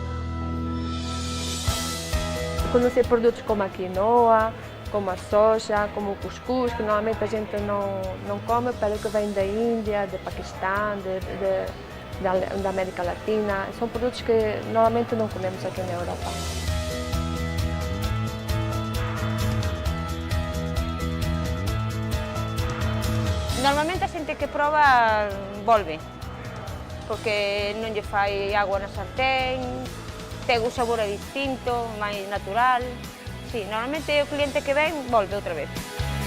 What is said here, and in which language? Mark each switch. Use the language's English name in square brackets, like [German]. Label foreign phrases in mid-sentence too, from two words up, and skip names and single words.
[Portuguese] Conhecer produtos como a quinoa, como a soja, como o cuscuz, que normalmente a gente não come, pero que vem da Índia, do Paquistão, da América Latina. São produtos que normalmente não comemos aqui na Europa. [Galician] Normalmente a xente que proba volve, porque non lle fai agua na sartén, ten un sabor distinto, máis natural. Sí, normalmente o cliente que ven volve outra vez.